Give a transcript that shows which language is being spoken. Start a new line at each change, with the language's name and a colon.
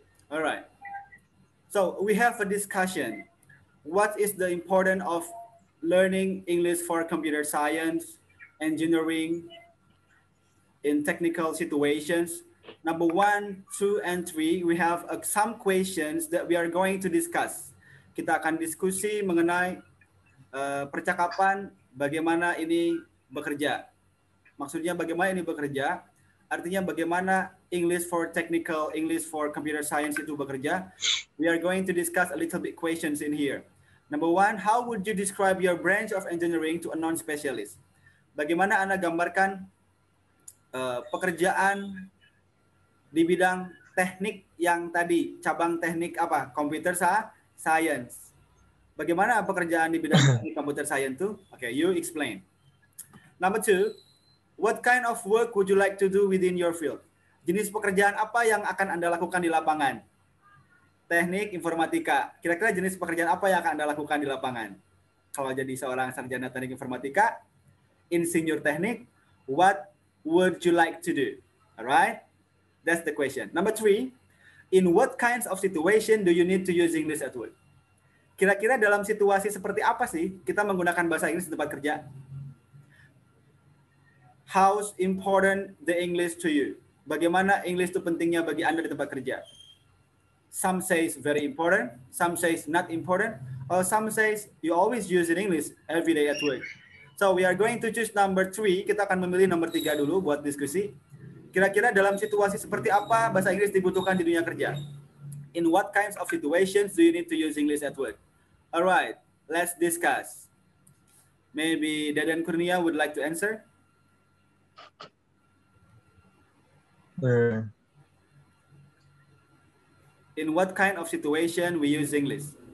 English: All right. So we have a discussion. What is the importance of learning English for computer science, engineering, in technical situations? Number 1, 2, and 3, we have some questions that we are going to discuss.
Indonesian: Kita akan diskusi mengenai percakapan bagaimana ini bekerja. Maksudnya bagaimana ini bekerja, artinya bagaimana
English: English for technical, English for computer science
Indonesian: itu bekerja.
English: We are going to discuss a little bit questions in here. Number 1, how would you describe your branch of engineering to a non-specialist?
Indonesian: Bagaimana Anda gambarkan pekerjaan di bidang teknik yang tadi, cabang teknik apa? Computer science. Bagaimana pekerjaan di bidang teknik computer science itu?
English: Okay, you explain. Number 2, what kind of work would you like to do within your field?
Indonesian: Jenis pekerjaan apa yang akan Anda lakukan di lapangan? Teknik, informatika. Kira-kira jenis pekerjaan apa yang akan Anda lakukan di lapangan? Kalau jadi seorang sarjana teknik informatika, insinyur teknik,
English: what would you like to do? Alright? That's the question. Number 3, in what kinds of situation do you need to use English at work?
Indonesian: Kira-kira dalam situasi seperti apa sih kita menggunakan bahasa Inggris di tempat kerja?
English: How important the English to you?
Indonesian: Bagaimana English itu pentingnya bagi Anda di tempat kerja?
English: Some says very important, some says not important, or some says you always use in English every day at work. So we are going to choose number 3.
Indonesian: Kita akan memilih nomor 3 dulu buat diskusi. Kira-kira dalam situasi seperti apa bahasa Inggris dibutuhkan di dunia kerja?
English: In what kinds of situations do you need to use English at work? Alright, let's discuss. Maybe Deden Kurnia would like to answer. In what kind of situation we use English?